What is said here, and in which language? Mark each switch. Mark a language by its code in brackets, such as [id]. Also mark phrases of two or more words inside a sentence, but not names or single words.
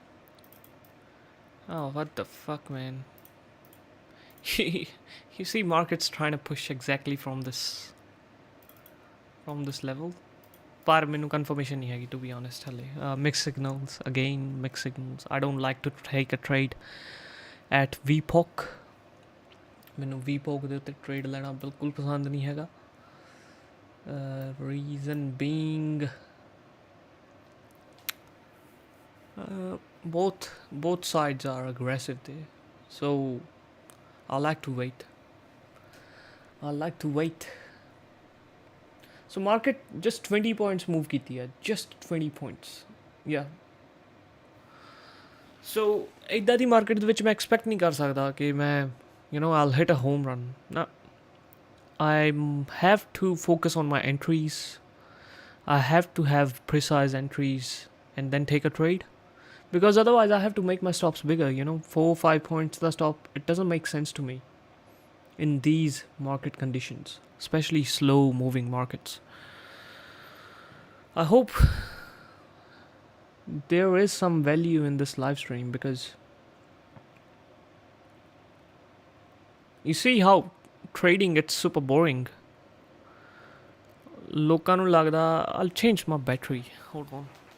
[en] Oh, what the fuck, man. You see markets trying to push exactly from this level. [hi] पर मैंने confirmation नहीं है, [en] to be honest. Mixed signals, again mixed signals. I don't like to take a trade at VPOC. [pa] मैंने VPOC ਦੇ ਉੱਤੇ trade ਲੈਣਾ ਬਿਲਕੁਲ ਪਸੰਦ ਨਹੀਂ ਹੈਗਾ. [en] Reason being, both sides are aggressive there, so I like to wait. So market just 20 points move [pa] ਕੀਤੀ ਹੈ, [en] just 20 points. Yeah. [pa] So ਇਦਾਂ ਦੀ ਮਾਰਕੀਟ ਦੇ ਵਿੱਚ ਮੈਂ ਐਕਸਪੈਕਟ ਨਹੀਂ ਕਰ ਸਕਦਾ ਕਿ ਮੈਂ [en] I'll hit a home run. No. I have to focus on my entries. I have to have precise entries and then take a trade, because otherwise I have to make my stops bigger. 4-5 points the stop. It doesn't make sense to me in these market conditions, especially slow moving markets. I hope there is some value in this live stream, because you see how trading gets super boring. [pa] ਲੋਕਾਂ ਨੂੰ ਲੱਗਦਾ [en] I'll change my battery. Hold on.